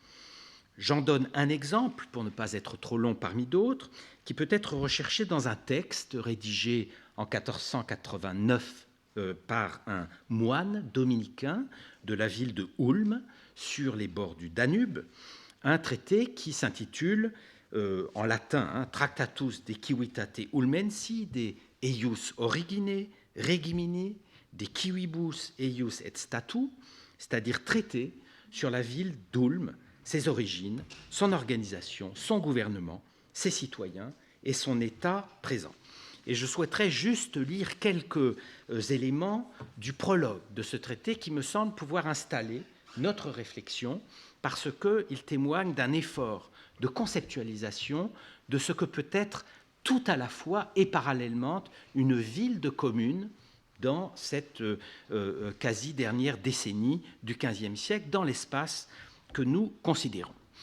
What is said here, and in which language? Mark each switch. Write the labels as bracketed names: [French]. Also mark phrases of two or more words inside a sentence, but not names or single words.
[French] J'en donne un exemple, pour ne pas être trop long parmi d'autres, qui peut être recherché dans un texte rédigé en 1489 par un moine dominicain de la ville de Ulm, sur les bords du Danube, un traité qui s'intitule en latin Tractatus de civitate ulmensi de eius origine regimini de civibus eius et statu, c'est-à-dire traité sur la ville d'Ulm, ses origines, son organisation, son gouvernement, ses citoyens et son état présent. Et je souhaiterais juste lire quelques éléments du prologue de ce traité qui me semble pouvoir installer notre réflexion parce qu'il témoigne d'un effort de conceptualisation de ce que peut être tout à la fois et parallèlement une ville de commune dans cette quasi-dernière décennie du XVe siècle, dans l'espace que nous considérons.